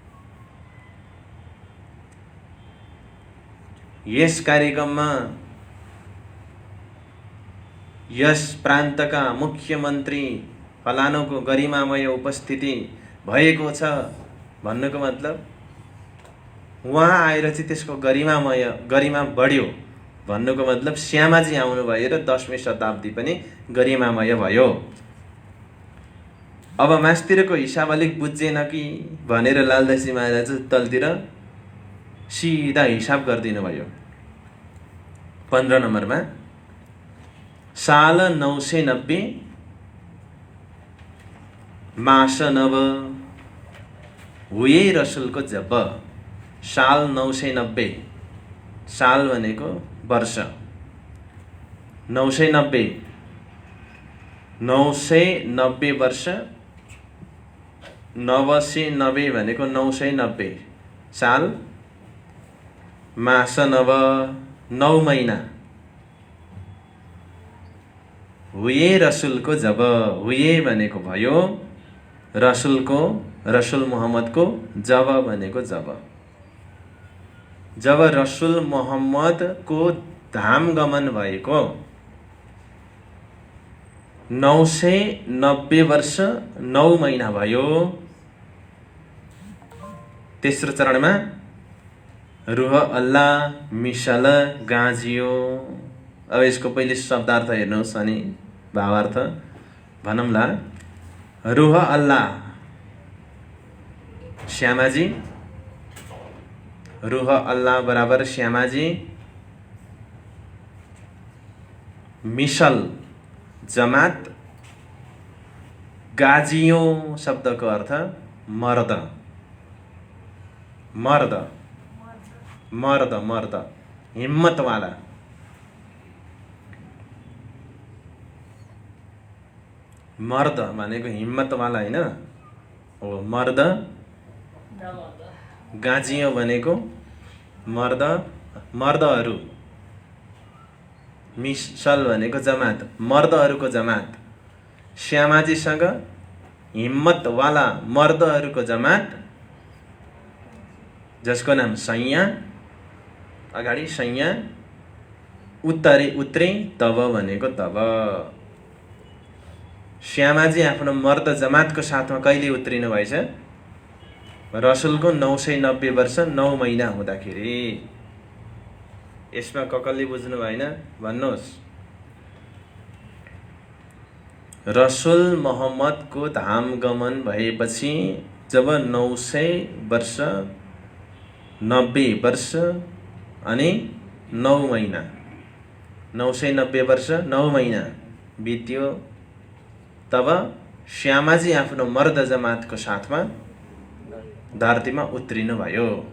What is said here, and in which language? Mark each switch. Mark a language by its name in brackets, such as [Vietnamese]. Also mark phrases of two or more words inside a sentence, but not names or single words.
[Nepali] यस कार्यक्रममा यस प्रान्तका मुख्यमन्त्री फलानुको गरिमामय उपस्थिति भएको छ भन्नुको मतलब उहाँ आएर चाहिँ त्यसको गरिमा बढ्यो भन्नुको मतलब श्यामाजी आउनुभयो र 10वीं शताब्दी पनि गरिमामय भयो। अब मास्तिरको हिसाब अलिक बुझ्जेन कि भनेर लालदासी महाराज तलतिर सिधा हिसाब गरिदिनु भयो। [Hindi] 15 नम्बरमा साल 990 मास नव हुए रसुलको जब। [Nepali] साल 990, साल भनेको वर्ष, 990 वर्ष, 990 भनेको 990 साल, [Hindi] मास नव [Nepali] 9 महिना, [Hindi] हुए रसुलको जब, [Nepali] हुए भनेको भयो, रसुल मोहम्मदको जब भनेको जब रसुल मोहम्मदको धाम गमन भएको 990 वर्ष 9 महिना भयो। तेस्रो चरणमा [Hindi] रुह अल्लाह मिसल गाँजियो। [Nepali] अब यसको पहिले शब्दार्थ हेर्नुहोस् अनि भावार्थ भनौँला। [Arabic] روح الله [Nepali] श्यामाजी, [Arabic] روح الله [Nepali] बराबर श्यामाजी, मिसल जमात, गाजियों शब्दको अर्थ मर्द, मर्द मर्द मर्द हिम्मतवाला। मर्द भनेको हिम्मतवाला होइन हो, मर्द। गाजियो भनेको मर्दहरू, मिसल भनेको जमात, मर्दहरूको जमात। श्यामाजीसँग हिम्मतवाला मर्दहरूको जमात, जसको नाम सैया, अगाडि सैया, उत्रे तब भनेको तब। श्यामाजी आफ्नो मर्द जमातको साथमा कहिले उत्रिनु भएछ? रसुलको 990 वर्ष 9 महिना हुँदाखेरि। यसमा ककल्ली बुझ्नु भएन भन्नुहोस्। रसुल मोहम्मदको धाम गमन भएपछि जब 900 वर्ष 90 वर्ष अनि 9 महिना, 990 वर्ष 9 महिना बित्यो, तब श्यामाजी आफ्नो मर्द जमातको साथमा धरतीमा उत्रिनु भयो।